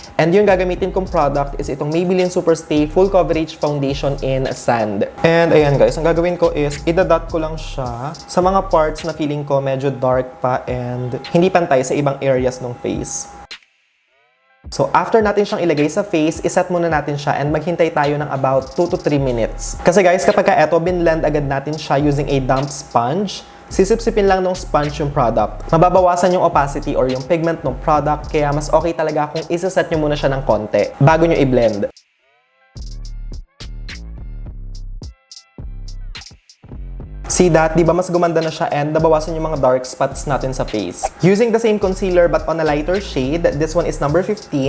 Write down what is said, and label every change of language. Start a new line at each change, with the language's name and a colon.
Filipino: And yung gagamitin kong product is itong Maybelline Superstay Full Coverage Foundation in Sand. And ayan guys, ang gagawin ko is idadot ko lang siya sa mga parts na feeling ko medyo dark pa and hindi pantay sa ibang areas ng face. So after natin siyang ilagay sa face, iset muna natin siya and maghintay tayo ng about 2 to 3 minutes. Kasi guys, kapag ka eto, binlend agad natin siya using a damp sponge, sisip-sipin lang ng sponge yung product. Mababawasan yung opacity or yung pigment ng product, kaya mas okay talaga kung isa-set nyo muna siya ng konti bago nyo i-blend.
English: See that?
Filipino: Di ba mas gumanda na siya and nabawasan yung mga dark spots natin sa face.
English: Using the same concealer but on a lighter shade, this one is number 15.